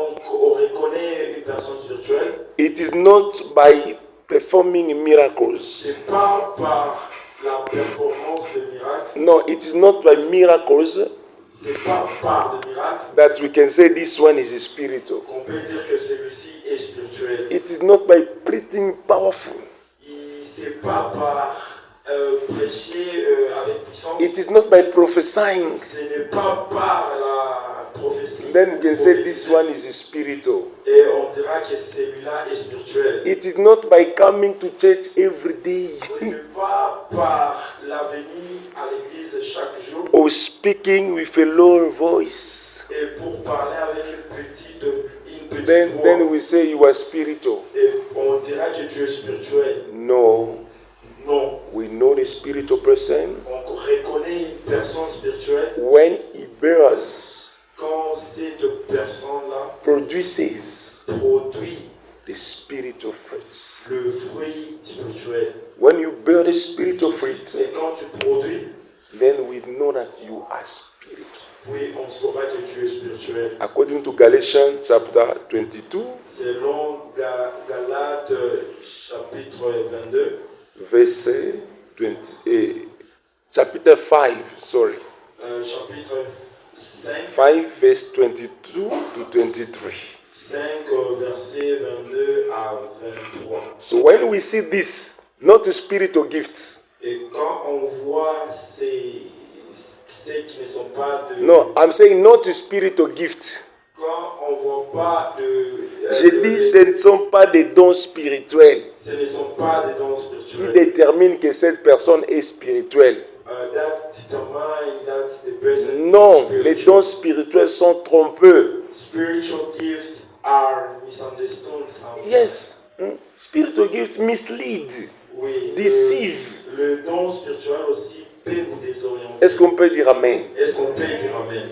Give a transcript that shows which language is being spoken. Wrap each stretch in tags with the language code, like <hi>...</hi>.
<fr>on reconnaît une personne spirituelle?</fr> <en>It is not by performing miracles.</en> <fr>C'est pas par la performance de miracles,</fr> <en>No, it is not by miracles</en> <fr>c'est pas par de miracles</fr> <en>that we can say this one is spiritual.</en> <fr>qu'on peut dire que celui-ci est spirituel.</fr> <en>It is not by preaching powerful.</en> <fr>C'est pas par prêcher avec puissance.</fr> <en>It is not by prophesying.</en> <fr>Ce n'est pas par la prophétie.</fr> <en>Then we can say this one is spiritual.</en> <fr>Et on dira que celui-là est spirituel.</fr> <en>It is not by coming to church every day</en> <fr>Ce n'est pas par la venue à l'église chaque jour</fr> <en>or speaking with a lower voice.</en> <fr>et pour parler avec une petite</fr> <en>Then</en> <fr>voix.</fr> <en>we say you are spiritual.</en> <fr>Et on dira que tu es spirituel.</fr> <en>No,</en> <fr>Non.</fr> <en>we know the spiritual person</en> <fr>On reconnaît une personne spirituelle</fr> <en>when he bears,</en> <fr>quand cette personne-là</fr> <en>produces</en> <fr>produit</fr> <en>the spiritual fruits.</en> <fr>le fruit spirituel.</fr> <en>When you bear the spiritual fruit,</en> <fr>Et quand tu produis,</fr> <en>then we know that you are spiritual.</en> <fr>oui, on saura que tu es spirituel.</fr> <en>According to Galatians chapter 22,</en> <fr>Selon Galates chapitre 22,</fr> <en>verset 20, chapter 5, sorry.</en> <fr>chapitre</fr> <en>5 verse 22 to 23.</en> <fr>5, versets 22 à 23.</fr> <en>So when we see this, not a spiritual gift.</en> <fr>Et quand on voit ces qui ne sont pas de...</fr> <en>No, I'm saying not a spiritual gift.</en> <fr>Quand on ne voit pas de... Je dis ce ne sont pas des dons spirituels Ce ne sont pas des dons qui spirituels. déterminent que cette personne est spirituelle.</fr> <en>That determine that the person is</en> <fr>Non,</fr> <en>spiritual.</en> <fr>les dons spirituels sont trompeux.</fr> <en>Spiritual gifts are misunderstood sometimes. Yes, spiritual gifts mislead,</en> <fr>Oui,</fr> <en>deceive.</en> <fr>le don spirituel aussi peut vous désorienter. Est-ce qu'on peut dire amen? Est-ce qu'on peut dire amen?</fr>